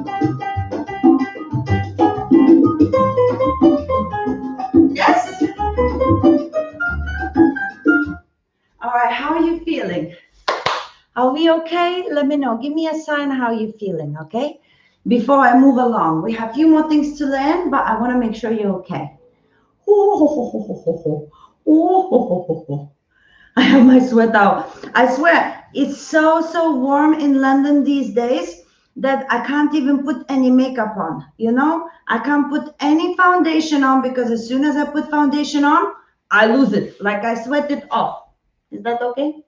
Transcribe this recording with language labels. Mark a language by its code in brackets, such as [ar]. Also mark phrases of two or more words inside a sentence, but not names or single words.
[en] Yes? All right, how are you feeling? Are we okay? Let me know. Give me a sign how you're feeling, okay? Before I move along, we have a few more things to learn, but I want to make sure you're okay. Oh, ho, ho, ho, ho, ho, ho. Oh, ho, ho, ho, ho. I have my sweat out. I swear, it's so warm in London these days that I can't even put any makeup on. You know, I can't put any foundation on because as soon as I put foundation on, I lose it. Like I sweat it off. Is that okay?